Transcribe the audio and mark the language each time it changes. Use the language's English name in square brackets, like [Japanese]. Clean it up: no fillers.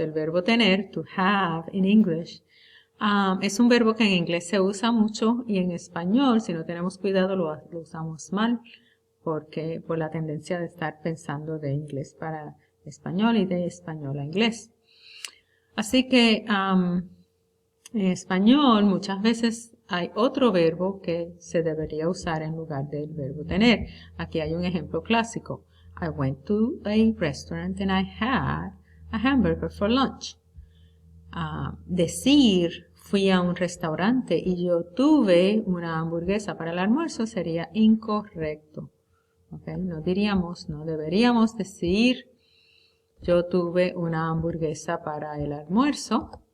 [Spanish] El verbo tener, [English] to have in English, [Spanish] es un verbo que en inglés se usa mucho y en español, si no tenemos cuidado, lo usamos mal por la tendencia de estar pensando de inglés para español y de español a inglés. Así que en español muchas veces hay otro verbo que se debería usar en lugar del verbo tener. Aquí hay un ejemplo clásico. [English] I went to a restaurant and I had a hamburger for lunch. [Spanish] Decir fui a un restaurante y yo tuve una hamburguesa para el almuerzo sería incorrecto. Okay, no deberíamos decir yo tuve una hamburguesa para el almuerzo.